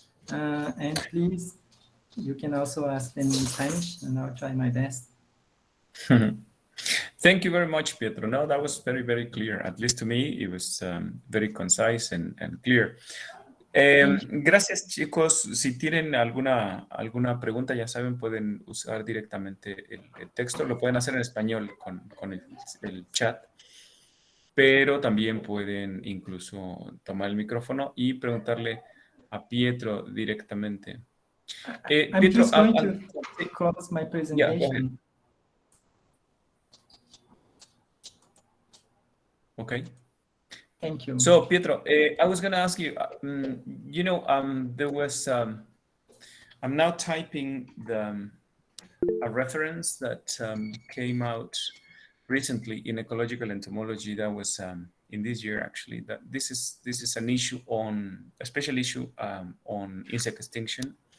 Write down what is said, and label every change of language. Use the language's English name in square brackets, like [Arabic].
[English] And please, you can also ask them in Spanish, and I'll try my best. Thank you very much, Pietro. No, that was very, very clear. At least to me, it was very concise and clear. [Spanish] Gracias, chicos. Si tienen alguna pregunta, ya saben, pueden usar directamente el texto. Lo pueden hacer en español con el chat, pero también pueden incluso tomar el micrófono y preguntarle a Pietro directamente. [English] I'm Pietro, just going to close my presentation. Yeah, go ahead. Okay. Thank you. So, Pietro, I was going to ask you, there was, I'm now typing a reference that came out recently in ecological entomology that was in this year, actually, that this is an issue a special issue on insect extinction.